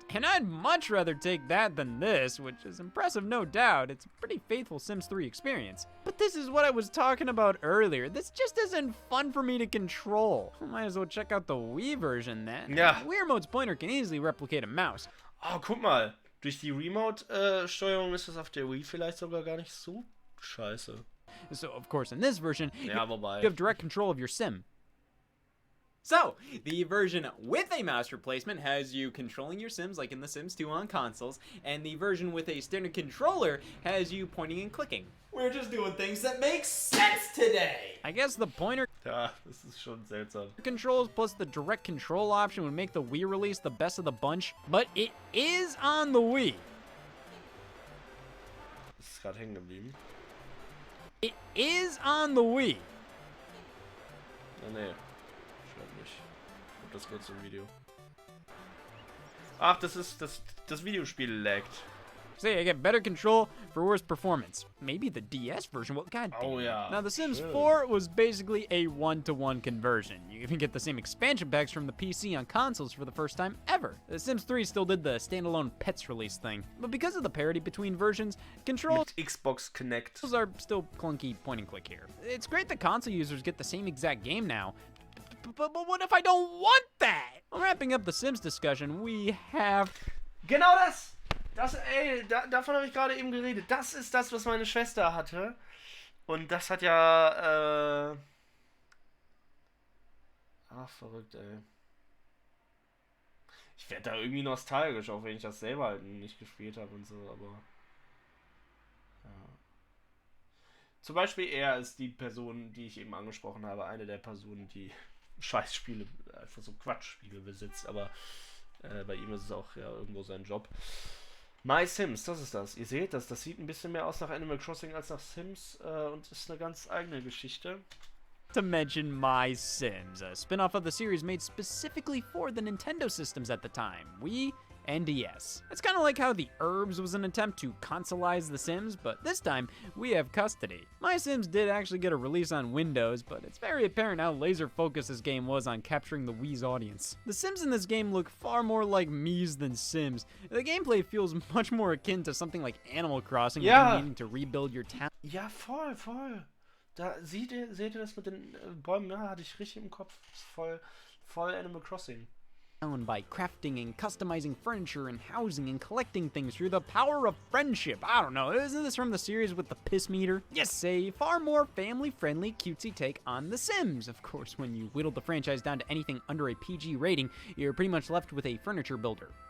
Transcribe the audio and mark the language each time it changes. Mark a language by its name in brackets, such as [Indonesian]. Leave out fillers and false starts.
[English] And I'd much rather take that than this, which is impressive, no doubt. It's a pretty faithful Sims 3 experience. But this is what I was talking about earlier. This just isn't fun for me to control. Might as well check out the Wii version then. [German] Ja. [English] Wii Remote's pointer can easily replicate a mouse. [German] Oh, guck mal. Durch die Remote-Steuerung ist das auf der Wii vielleicht sogar gar nicht so scheiße. [English] So, of course, in this version, [German] Ja, wobei. [English] you have direct control of your sim. So, the version with a mouse replacement has you controlling your Sims like in The Sims 2 on consoles, and the version with a standard controller has you pointing and clicking. We're just doing things that make sense today! I guess the pointer [German] Ja, das ist schon seltsam. [English] controls plus the direct control option would make the Wii release the best of the bunch, but it is on the Wii. [German] Das ist gerade hängen geblieben. [English] It is on the Wii. [German] Ah, nee. Schreibt nicht. Und das kurz im Video. Ach, das ist das Videospiel laggt. [English] Say, I get better control for worse performance. Maybe the DS version will. God damn. Oh, yeah. Now, The Sims Sure. 4 was basically a one-to-one conversion. You even get the same expansion packs from the PC on consoles for the first time ever. The Sims 3 still did the standalone pets release thing, but because of the parity between versions, controls [German] Mit Xbox Connect. [English] are still clunky point and click here. It's great that console users get the same exact game now, but what if I don't want that? Well, wrapping up the Sims discussion, we have... [German] Genau das! Davon habe ich gerade eben geredet. Das ist das, was meine Schwester hatte. Und das hat ja, Ach, verrückt, ey. Ich werde da irgendwie nostalgisch, auch wenn ich das selber halt nicht gespielt habe und so, aber... Ja. Zum Beispiel er ist die Person, die ich eben angesprochen habe, eine der Personen, die Scheißspiele, einfach so Quatschspiele besitzt, aber bei ihm ist es auch ja irgendwo sein Job. My Sims, das ist das. Ihr seht das, das sieht ein bisschen mehr aus nach Animal Crossing als nach Sims und ist eine ganz eigene Geschichte. [English] To mention My Sims, a spin-off of the series made specifically for the Nintendo systems at the time, Wii and DS. It's kind of like how The Herbs was an attempt to consoleize The Sims, but this time we have custody. My Sims did actually get a release on Windows, but it's very apparent how laser-focused this game was on capturing the Wii's audience. The Sims in this game look far more like Mii's than Sims. The gameplay feels much more akin to something like Animal Crossing, where you're needing to rebuild your town. [German] Ja, voll. Da seht ihr das mit den Bäumen? Ja, hatte ich richtig im Kopf. Das ist voll Animal Crossing. [English] By crafting and customizing furniture and housing and collecting things through the power of friendship. I don't know, isn't this from the series with the piss meter? Yes, a far more family-friendly, cutesy take on The Sims. Of course, when you whittle the franchise down to anything under a PG rating, you're pretty much left with a furniture builder.